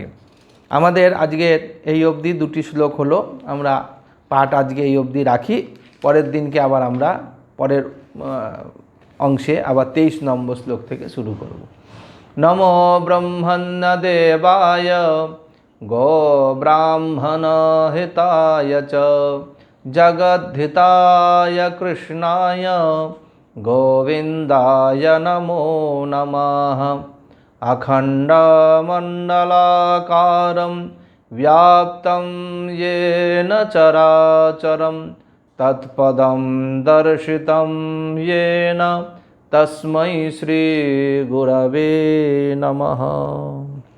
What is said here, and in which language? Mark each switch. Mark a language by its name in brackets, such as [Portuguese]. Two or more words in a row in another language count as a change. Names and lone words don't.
[Bangla] আমাদের আজকের এই অবধি দুটি শ্লোক হলো, আমরা পাঠ আজকে এই অবধি রাখি। পরের দিনকে আবার আমরা পরের অংশে আবার 23 নম্বর শ্লোক থেকে শুরু করব। [Sanskrit] নমো ব্রহ্মণ্য দেবায় গো ব্রাহ্মণ হিতায় চ জগদ্ধিতায় কৃষ্ণায় গোবিন্দায় নমো নমঃ। अखण्डमण्डलाकारं व्याप्तं येन चराचरं तत्पदं दर्शितं येन तस्मै श्रीगुरवे नमः।